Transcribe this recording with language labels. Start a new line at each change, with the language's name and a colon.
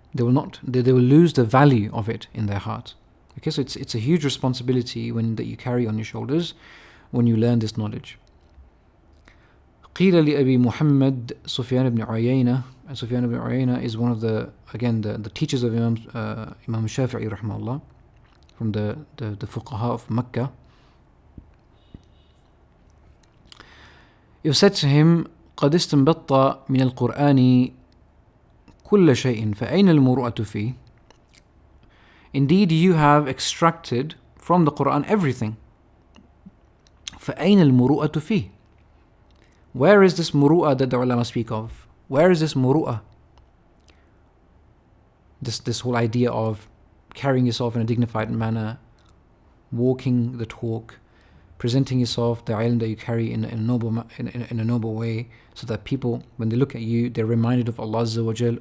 English: They will lose the value of it in their heart. Okay, so it's a huge responsibility that you carry on your shoulders when you learn this knowledge.
Arabic: قيل لأبي محمد سفيان بن عيينة,
English: and Sufyan ibn Uyayna is one of the teachers of Imam Shafi'i rahimahullah, from the fuqaha of Mecca. It was said to him,
Arabic: قد استنبطت من القرآن كل شيء فأين المروءة فيه?
English: Indeed, you have extracted from the Quran everything.
Arabic: فأين المروءة فيه?
English: Where is this muru'ah that the ulama speak of? Where is this muru'ah? This whole idea of carrying yourself in a dignified manner, walking the talk, presenting yourself, the ilm that you carry in a noble way, so that people, when they look at you, they're reminded of Allah Azza wa Jal.